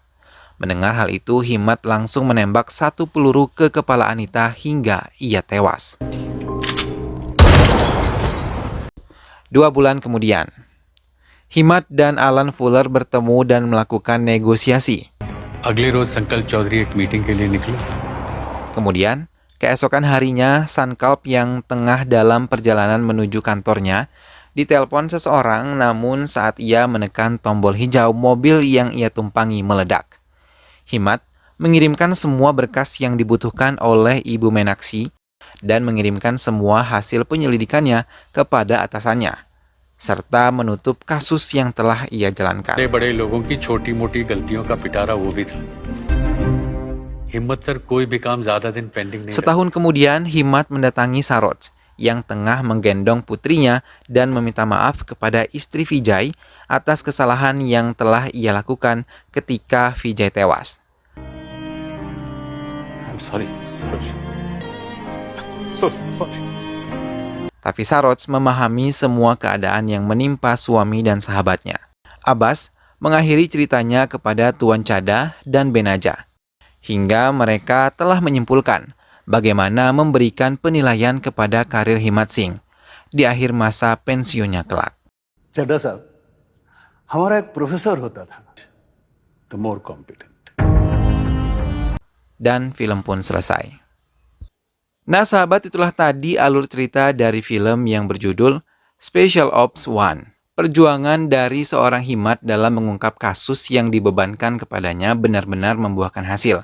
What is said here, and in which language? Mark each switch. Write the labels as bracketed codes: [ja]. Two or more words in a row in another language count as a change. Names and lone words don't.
[id] Mendengar hal itu, Himat langsung menembak satu peluru ke kepala Anita hingga ia tewas. 2 bulan kemudian, Himat dan Alan Fuller bertemu dan melakukan negosiasi. [hi] अगले रोज संकल्प चौधरी एक मीटिंग के लिए निकले. [id] Kemudian, keesokan harinya, Sankalp yang tengah dalam perjalanan menuju kantornya ditelepon seseorang, namun saat ia menekan tombol hijau, mobil yang ia tumpangi meledak. Himat mengirimkan semua berkas yang dibutuhkan oleh Ibu Meenakshi dan mengirimkan semua hasil penyelidikannya kepada atasannya, serta menutup kasus yang telah ia jalankan. [hi] बड़े लोगों की छोटी-मोटी गलतियों का पिटारा वो भी था. हिम्मत सर कोई भी काम ज्यादा दिन पेंडिंग नहीं. [id] Setahun kemudian, Himat mendatangi Saroj yang tengah menggendong putrinya dan meminta maaf kepada istri Vijay atas kesalahan yang telah ia lakukan ketika Vijay tewas. [en] I'm sorry, Saroj. So sorry. [id] Tapi Saroj memahami semua keadaan yang menimpa suami dan sahabatnya. Abbas mengakhiri ceritanya kepada Tuan Chada dan Benaja, hingga mereka telah menyimpulkan bagaimana memberikan penilaian kepada karir Himat Singh di akhir masa pensiunnya kelak. [hi] चड्डा साहब हमारा एक प्रोफेसर होता था [en] The more competent. [id] Dan film pun selesai. Nah sahabat, itulah tadi alur cerita dari film yang berjudul Special Ops 1. Perjuangan dari seorang Himat dalam mengungkap kasus yang dibebankan kepadanya benar-benar membuahkan hasil.